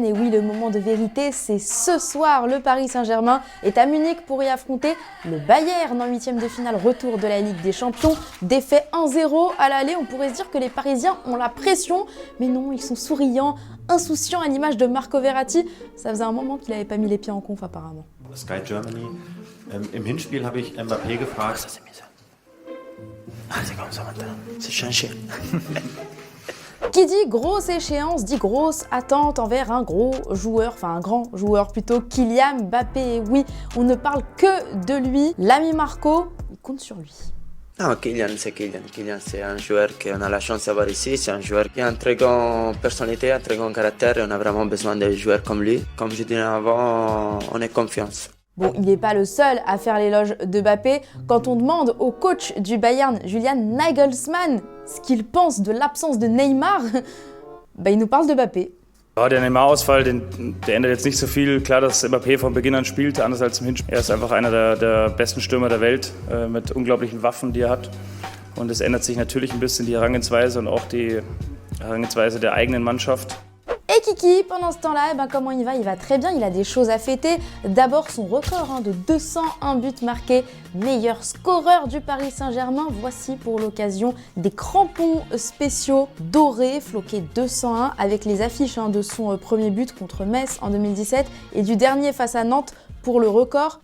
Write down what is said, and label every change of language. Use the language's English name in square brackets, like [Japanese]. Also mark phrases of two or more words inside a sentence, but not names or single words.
[French] Et oui, le moment de vérité, c'est ce soir. Le Paris Saint-Germain est à Munich pour y affronter le Bayern en 8e de finale, retour de la Ligue des Champions. Défait 1-0 à l'aller, on pourrait se dire que les Parisiens ont la pression. Mais non, ils sont souriants, insouciants à l'image de Marco Verratti. Ça faisait un moment qu'il n'avait pas mis les pieds en conf apparemment. Sky Germany. [German] Im Hinspiel habe ich Mbappé gefragt. [French] Ça c'est mieux ça. Ah, c'est comme ça maintenant. C'est changé. Qui dit grosse échéance dit grosse attente envers un gros joueur, enfin un grand joueur plutôt, Kylian Mbappé. Et oui, on ne parle que de lui. L'ami Marco, il compte sur lui. Non, Kylian, c'est Kylian. Kylian, c'est un joueur qu'on a la chance d'avoir ici. C'est un joueur qui a une très grande personnalité, un très grand caractère et on a vraiment besoin de joueurs comme lui. Comme je disais avant, on est confiance. Bon, il n'est pas le seul à faire l'éloge de Mbappé. Quand on demande au coach du Bayern, Julian Nagelsmann, ce qu'il pense de l'absence de Neymar, il nous parle de Mbappé. [German] Ja, der Neymar-Ausfall, der ändert jetzt nicht so viel. Klar, dass Mbappé von Beginn an spielt, anders als im Hinspiel. Er ist einfach einer der besten Stürmer der Welt, mit unglaublichen Waffen, die er hat. Und es ändert sich natürlich ein bisschen die Herangehensweise und auch die Herangehensweise der eigenen Mannschaft. [French] Et Kiki, pendant ce temps-là, comment il va? Il va très bien, il a des choses à fêter. D'abord son record de 201 buts marqués, meilleur scoreur du Paris Saint-Germain. Voici pour l'occasion des crampons spéciaux dorés, floqués 201 avec les affiches de son premier but contre Metz en 2017 et du dernier face à Nantes pour le record.